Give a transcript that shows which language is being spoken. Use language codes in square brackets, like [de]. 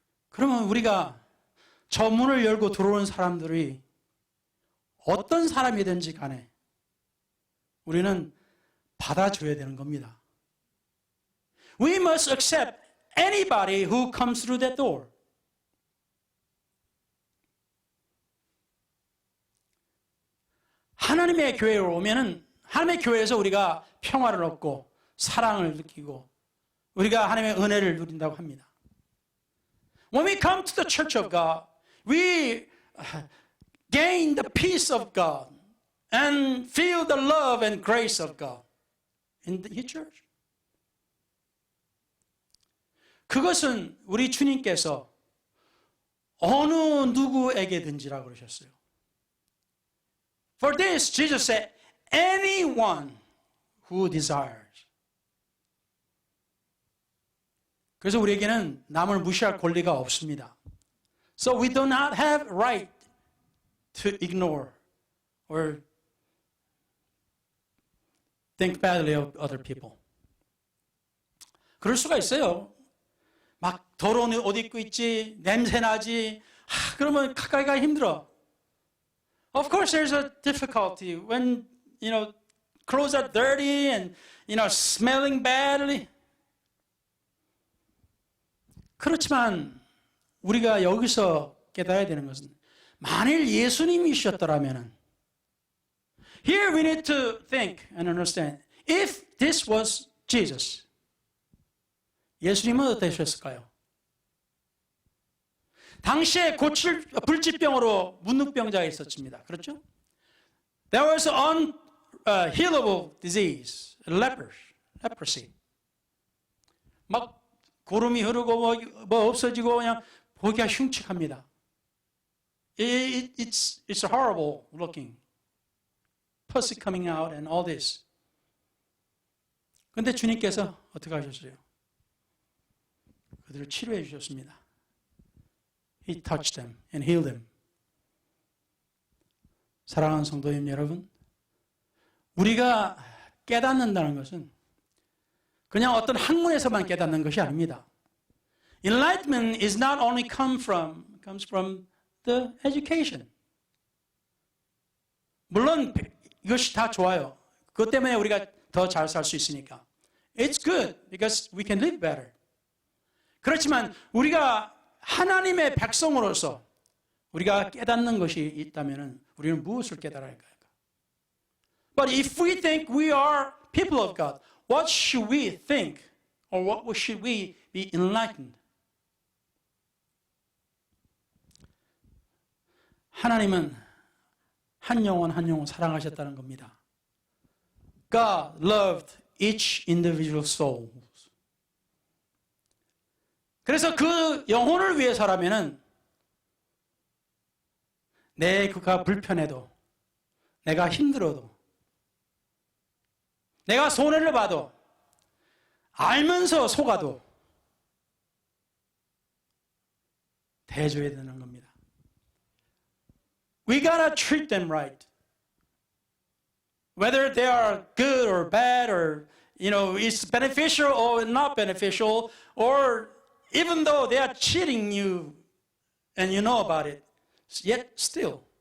[ko] 그러면 우리가 저 문을 열고 들어오는 사람들이 어떤 사람이든지 간에 우리는 받아줘야 되는 겁니다. [en] We must accept anybody who comes through that door. [ko] 하나님의 교회에 오면은 하나님의 교회에서 우리가 평화를 얻고 사랑을 느끼고 우리가 하나님의 은혜를 누린다고 합니다. [en] When we come to the church of God, we gain the peace of God and feel the love and grace of God in the church. [ko] 그것은 우리 주님께서 어느 누구에게든지라고 그러셨어요. [en] For this, Jesus said, anyone who desires. [ko] 그래서 우리에게는 남을 무시할 권리가 없습니다. [en] So we do not have right to ignore or think badly of other people. [ko] 그럴 수가 있어요. 막 더러운 옷 입고 있지, 냄새 나지, 그러면 가까이 가기 힘들어. [en] Of course, there's a difficulty when, clothes are dirty and, smelling badly. [ko] 그렇지만 우리가 여기서 깨달아야 되는 것은 만일 예수님이셨더라면 [en] here we need to think and understand if this was Jesus. [ko] 예수님은 어떠셨을까요? 당시에 불치병으로 문둥병자가 있었습니다. 그렇죠? [en] There was an unhealable disease, leprosy. [ko] 막 고름이 흐르고 뭐 없어지고 그냥 보기가 흉측합니다. [en] It's horrible looking. Pus coming out and all this. [ko] 그런데 주님께서 어떻게 하셨어요? 그들을 치료해 주셨습니다. [en] He touched them and healed them. [ko] 사랑하는 성도님 여러분, 우리가 깨닫는다는 것은 그냥 어떤 학문에서만 깨닫는 것이 아닙니다. [en] Enlightenment is not only comes from the education. [ko] 물론 이것이 다 좋아요. 그것 때문에 우리가 더 잘 살 수 있으니까. [en] It's good because we can live better. [ko] 그렇지만 우리가 하나님의 백성으로서 우리가 깨닫는 것이 있다면 우리는 무엇을 깨달아야 할까요? [en] But if we think we are people of God, what should we think or what should we be enlightened? [ko] 하나님은 한 영혼 한 영혼 사랑하셨다는 겁니다. [en] God loved each individual soul. [ko] 그래서 그 영혼을 위해서라면은 내가 불편해도, 내가 힘들어도, 내가 손해를 봐도, 알면서 속아도 대줘야 되는 겁니다. [en] We gotta treat them right. Whether they are good or bad or it's beneficial or not beneficial, or even though they are cheating you and you know about it, yet still.